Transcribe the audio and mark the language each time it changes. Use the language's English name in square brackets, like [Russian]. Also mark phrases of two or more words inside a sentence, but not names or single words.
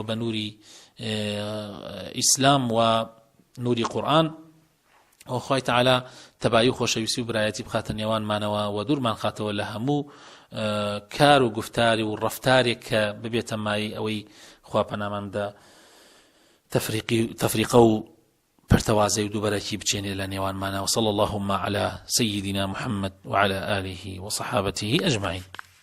[Central Kurdish] بە نووری ئیسلام و نووری قورئان و خۆی تەعالا تەبایی و خۆشەویستی و برایەتی بخاتە نێوانمانەوە و دوورمان خاتەوە لە هەموو کار و گفتاری و ڕەفتارێک کە ببێتە مای ئەوەی خوا پەنامان بدە تەفریقە و پەرتەوازەی و دووبەرەکی بچێنێ لە نێوانمانە [Arabic] وصلى اللهم على سيدنا محمد وعلى آله وصحابته أجمعين